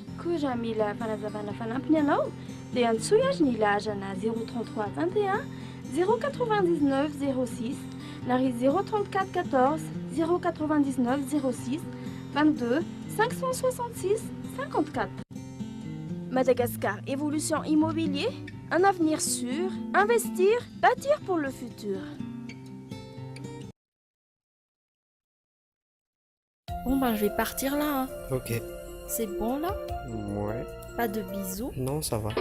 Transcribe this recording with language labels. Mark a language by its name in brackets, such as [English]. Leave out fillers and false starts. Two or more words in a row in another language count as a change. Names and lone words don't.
[Malagasy] Koa raha mila fanazavana fanampiny ianao, dia antsoy azy ny laharana 033 21 099 06 na ry 034 14 099 06 22 566 54. [French] Madagascar Évolution Immobilier, un avenir sûr, investir, bâtir pour le futur. Bon ben je vais partir là. Hein. Ok. C'est bon là? Ouais. Pas de bisous? Non, ça va.